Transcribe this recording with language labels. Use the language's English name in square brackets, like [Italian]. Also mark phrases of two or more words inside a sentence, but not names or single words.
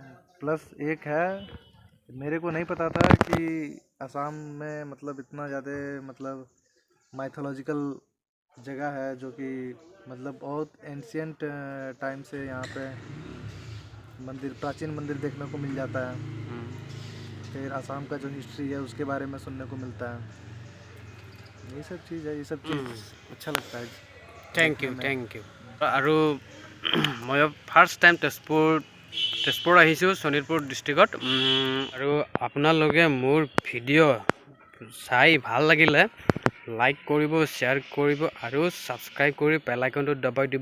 [Hindi] प्लस एक है, मेरे को नहीं पता था कि असम में मतलब इतना ज़्यादा मतलब माइथोलॉजिकल जगह है, जो कि मतलब बहुत [English] ancient time [Hindi] से यहाँ पे मंदिर, प्राचीन मंदिर देखने को मिल जाता है। फिर असम का जो हिस्ट्री है उसके बारे में सुनने को मिलता है। ये सब चीज़ है, ये सब चीज़ अच्छा लगता है। [English] thank you. [Assamese] আৰু মই [English] first time [Assamese] তেজপুৰ আহিছোঁ, শোণিতপুৰ ডিষ্ট্ৰিক্টত। আৰু আপোনালোকে মোৰ ভিডিঅ' চাই ভাল লাগিলে লাইক কৰিব, শ্বেয়াৰ কৰিব আৰু ছাবস্ক্ৰাইব কৰি [English] bell iconটো [Assamese] দবাই দিব।